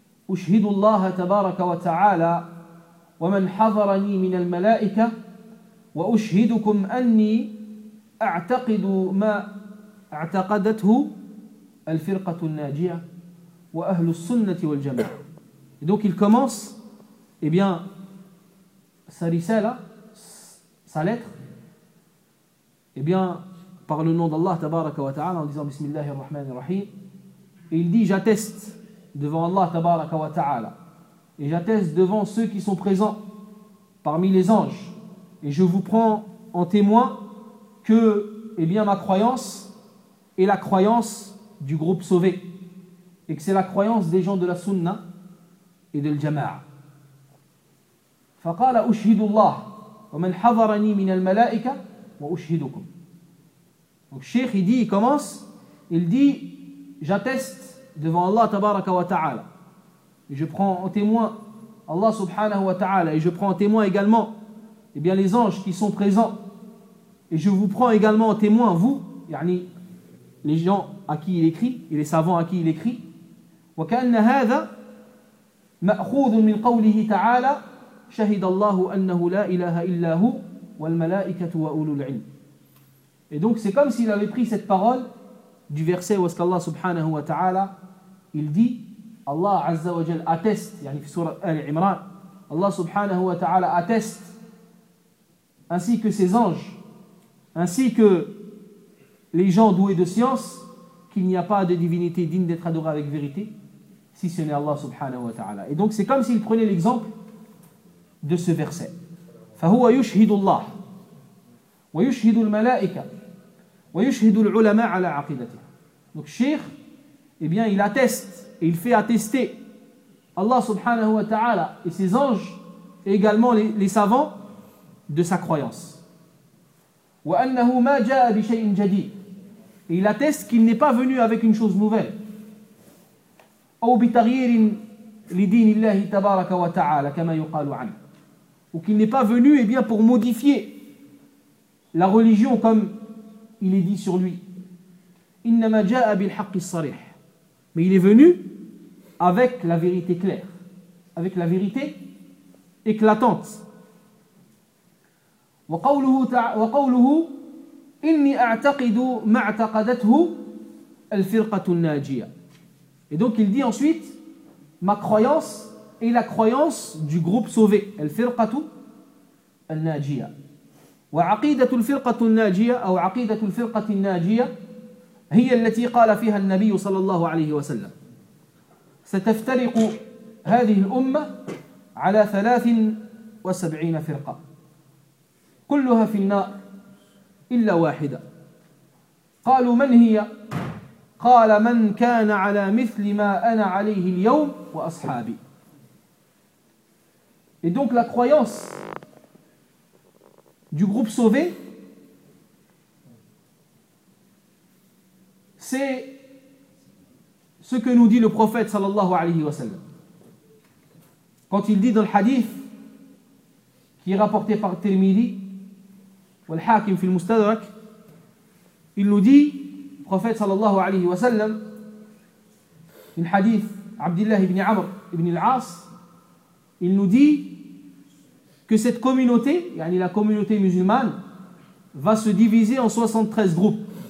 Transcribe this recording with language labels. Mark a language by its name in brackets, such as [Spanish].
[Arabic] أشهد الله تبارك وتعالى ومن حضرني من الملائكة وأشهدكم أني أعتقد ما اعتقدته الفرقة الناجية وأهل السنة والجماعة. [French] Donc il commence, eh bien, sa risala, sa lettre, eh bien, par le nom d'Allah tabaraka wa ta'ala, en disant bismillahir rahmanir rahim, et il dit j'atteste devant Allah tabaraka wa ta'ala, et j'atteste devant ceux qui sont présents parmi les anges, et je vous prends en témoin que, eh bien, ma croyance est la croyance du groupe sauvé, et que c'est la croyance des gens de la sunna et de l'jama'a. [Arabic] فقال أشهد الله ومن حضرني من الملائكة وأشهدكم. [French] Donc Cheikh, il dit, il commence, il dit, j'atteste devant Allah tabaraka wa ta'ala, et je prends en témoin Allah subhanahu wa ta'ala, et je prends en témoin également, eh bien, les anges qui sont présents, et je vous prends également en témoin, vous, yani les gens à qui il écrit et les savants à qui il écrit. [Arabic] وكأن هذا مأخوذ من قوله تعالى شهد الله أنه لا إله إلا هو والملائكة وأولو العلم. [French] Et donc c'est comme s'il avait pris cette parole du verset où est-ce qu'Allah subhanahu wa ta'ala, il dit, Allah azza wa jal atteste, yani fi surat Al-Imran, Allah subhanahu wa ta'ala atteste, ainsi que ses anges, ainsi que les gens doués de science, qu'il n'y a pas de divinité digne d'être adorée avec vérité, si ce n'est Allah subhanahu wa ta'ala. Et donc c'est comme s'il prenait l'exemple de ce verset. [Arabic] فَهُوَ يُشْهِدُ اللَّهِ ويشهد الملائكة ويشهد العلماء على عقيدته. [French] Donc Cheikh, eh bien, il atteste et il fait attester Allah subhanahu wa ta'ala et ses anges et également les savants de sa croyance. [Arabic] وأنه ما جاء بشيء جديد. [French] Et il atteste qu'il n'est pas venu avec une chose nouvelle. [Arabic] أو بتغيير لدين الله تبارك وتعالى كما يقال عنه. [French] Ou qu'il n'est pas venu, eh bien, pour modifier la religion, comme il est dit sur lui. [Arabic] إِنَّمَا جَاءَ بِالْحَقِّ الصَّرِيحِ. [French] Mais il est venu avec la vérité claire, avec la vérité éclatante. [Arabic] وَقَوْلُهُ إِنِّي أَعْتَقِدُ مَعْتَقَدَتْهُ الْفِرْقَةُ النَّاجِيَةِ. [French] Et donc il dit ensuite, ma croyance est la croyance du groupe sauvé, [Arabic] الْفِرْقَةُ النَّاجِيَةِ. وعقيدة الفرقة الناجية أو عقيدة الفرقة الناجية هي التي قال فيها النبي صلى الله عليه وسلم ستفترق هذه الأمة على 73 فرقة كلها في النار إلا واحدة. قالوا من هي؟ قال من كان على مثل ما أنا عليه اليوم وأصحابي. [French] Et donc la croyance du groupe sauvé, c'est ce que nous dit le prophète sallallahu alayhi wa sallam quand il dit dans le hadith qui est rapporté par Tirmidhi ou le Hakim fil Mustadrak, il nous dit, le prophète sallallahu alayhi wa sallam, dans le hadith Abdullah ibn Amr ibn al-As, il nous dit que cette communauté, yani la communauté musulmane, va se diviser en 73 groupes.